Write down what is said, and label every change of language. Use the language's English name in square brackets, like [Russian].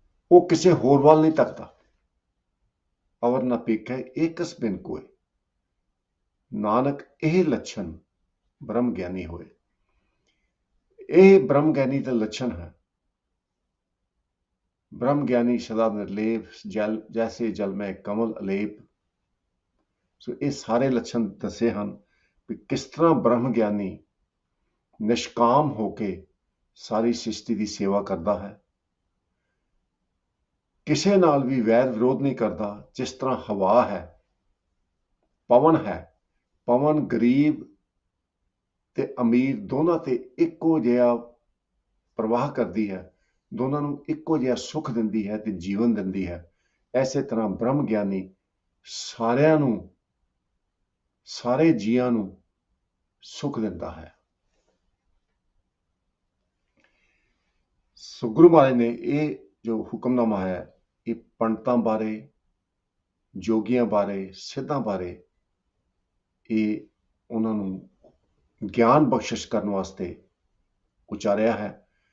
[Punjabi] ਉਹ ਕਿਸੇ ਹੋਰ ਵੱਲ ਨਹੀਂ ਤੱਕਦਾ। ਅਵਰ ਨਾ ਪੇਖੈ ਏਕਸ ਬਿਨ ਕੋਏ। ਨਾਨਕ ਇਹ ਲੱਛਣ ਬ੍ਰਹਮ ਗਿਆਨੀ ਹੋਏ। ਇਹ ਬ੍ਰਹਮ ਗਿਆਨੀ ਦਾ ਲੱਛਣ ਹੈ [Hindi] ब्रह्म ज्ञानी सदा निर्लेप, जल जैसे जल में कमल अलेप। सो ये सारे लक्षण दसे हैं कि किस तरह ब्रह्म ज्ञानी निष्काम होके सारी सृष्टि की सेवा करता है, किसी नाल भी वैर विरोध नहीं करता। जिस तरह हवा है, पवन है, पवन गरीब ते अमीर दोनों ते इक्को जिहा प्रवाह करती है, दोनों [Punjabi] ਨੂੰ ਇੱਕੋ ਜਿਹਾ ਸੁਖ ਦਿੰਦੀ ਹੈ ਤੇ ਜੀਵਨ ਦਿੰਦੀ ਹੈ। ਐਸੇ ਤਰ੍ਹਾਂ ਬ੍ਰਹਮ ਗਿਆਨੀ ਸਾਰਿਆਂ ਨੂੰ, ਸਾਰੇ ਜੀਆਂ ਨੂੰ ਸੁਖ ਦਿੰਦਾ ਹੈ। ਸੋ ਗੁਰੂ ਮਹਾਰਾਜ ਨੇ ਇਹ ਜੋ ਹੁਕਮਨਾਮਾ ਹੈ, ਇਹ ਪੰਡਤਾਂ ਬਾਰੇ, ਜੋਗੀਆਂ ਬਾਰੇ, ਸਿੱਧਾਂ ਬਾਰੇ ਇਹ ਉਹਨਾਂ ਨੂੰ ਗਿਆਨ ਬਖਸ਼ਿਸ਼ ਕਰਨ ਵਾਸਤੇ ਉਚਾਰਿਆ ਹੈ।